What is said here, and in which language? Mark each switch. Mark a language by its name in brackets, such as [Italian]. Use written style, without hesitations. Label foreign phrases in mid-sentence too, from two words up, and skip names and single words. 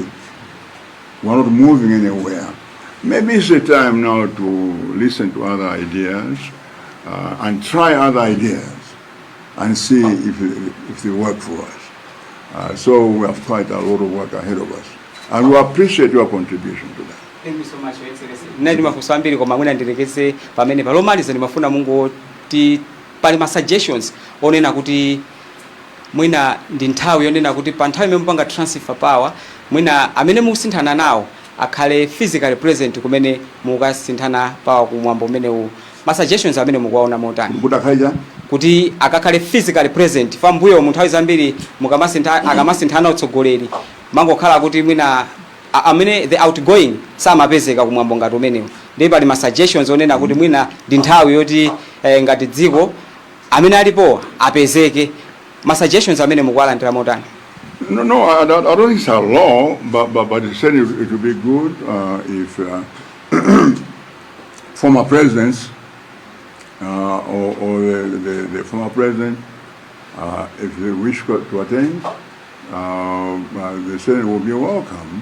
[English] We're not moving anywhere. Maybe it's the time now to listen to other ideas and try other ideas and see if they work for us. So we have quite a lot of work ahead of us. And we appreciate your contribution to that. Thank you so much, Your Excellency. [Nyanja] Nadi mafunso ambiri koma mwina ndirekeze pamene palomaliza ndimafuna Mungu ti pali suggestions onena kuti mwina ndi nthawi yonena kuti pa nthawi imene mupanga [English] transfer power [Nyanja] mwina amene mukusinthana nawo akhale [English] physically present [Nyanja] kumene mukasinthana power kumwambo umene u suggestions amene mukuwaona motani kuti akakhale [English] physically present [Nyanja] pambuyo mu nthawi zambiri akamasinthana utsogoleri mangokhala kuti mwina amene [English] the outgoing [Nyanja] samapezeka kumwambo ngati umenewo. Ndipo pali suggestions onena kuti mwina ndi nthawi yoti ngati dziko amene alipo apezeke. Suggestions amene mukuwalandira motani? [English] No, I don't think it's a law, but it said it would be good if former presidents or the former president, if they wish to attend, the Senate will be welcome.